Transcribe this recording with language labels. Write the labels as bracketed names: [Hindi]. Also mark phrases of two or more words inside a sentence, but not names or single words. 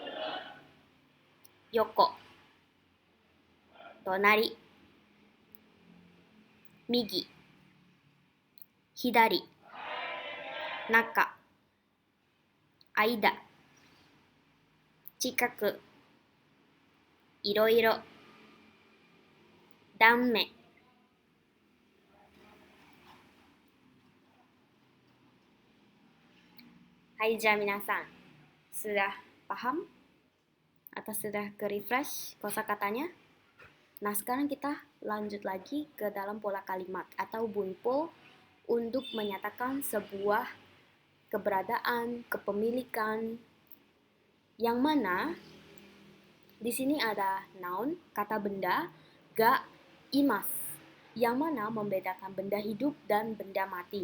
[Japanese] 横、隣、右、左、中、間、近く、いろいろ、断面。Hai, minasan. [Indonesian] Sudah paham? Atau sudah ke-refresh kosakatanya? Nah, sekarang kita lanjut lagi ke dalam pola kalimat atau bunpo untuk menyatakan sebuah keberadaan, kepemilikan, yang mana di sini ada noun, kata benda, [Japanese] ga imas, [Indonesian] yang mana membedakan benda hidup dan benda mati.